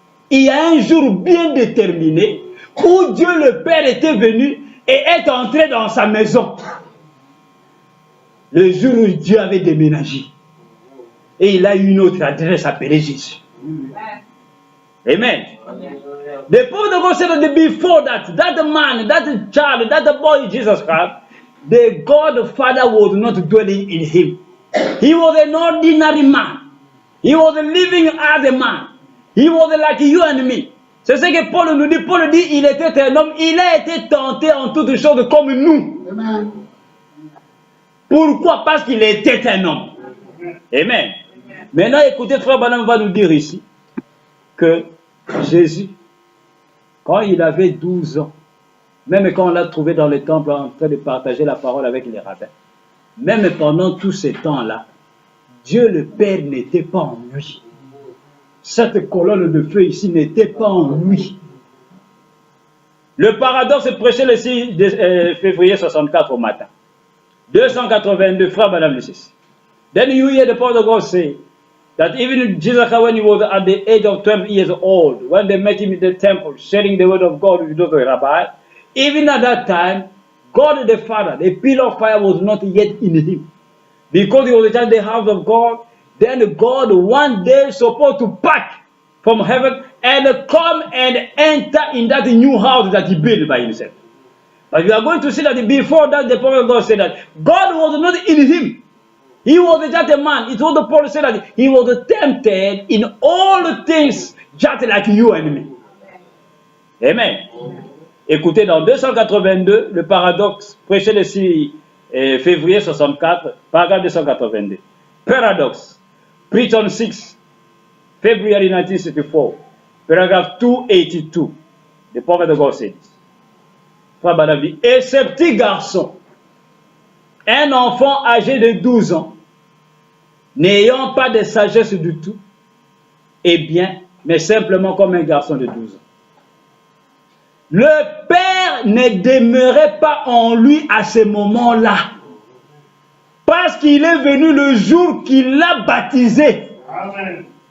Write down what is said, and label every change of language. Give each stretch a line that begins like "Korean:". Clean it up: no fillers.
French: Il y a un jour bien déterminé où Dieu le Père était venu et est entré dans sa maison. Le jour où Dieu avait déménagé. Et il a eu une autre adresse appelée Jésus. Amen.
English: The prophet of God said that before that man, that child, that boy, Jesus Christ, the God the Father was not dwelling in him. He was an ordinary man. He was living as a man. He was like you and me.
French: C'est ce que Paul nous dit. Paul dit, il était un homme, il a été tenté en toutes choses comme nous. Amen. Pourquoi? Parce qu'il était un homme. Amen. Maintenant, écoutez, Frère Branham va nous dire ici que Jésus, quand il avait 12 ans, même quand on l'a trouvé dans le temple en train de partager la parole avec les rabbins, même pendant tous ces temps-là, Dieu le Père n'était pas en lui. Cette colonne de feu ici n'était pas en lui. Le paradoxe est prêché le 6 février 64 au matin. 282, Frère Branham le 6.
English: Then you hear the prophet of God say that even Jesus, when he was at the age of 12 years old, when they met him in the temple, sharing the word of God with those rabbis, even at that time, God the Father, the pillar of fire was not yet in him. Because he was at the house of God, then God one day supposed to pack from heaven and come and enter in that new house that he built by himself. But we are going to see that before that, the prophet of God said that God was not in him. He was just a man. It was the Paul said that he was tempted in all things, just like you and me. Amen.
French: Écoutez, dans 282, le paradoxe, prêché le 6 février 64, paragraphe 282.
English: Paradox, preached on 6 February 1964, paragraph 282. The prophet of God said this.
French: Frère Branham dit, et ce petit garçon, un enfant âgé de 12 ans, n'ayant pas de sagesse du tout, eh bien, mais simplement comme un garçon de 12 ans. Le Père ne demeurait pas en lui à ce moment-là, parce qu'il est venu le jour qu'il l'a baptisé. Amen.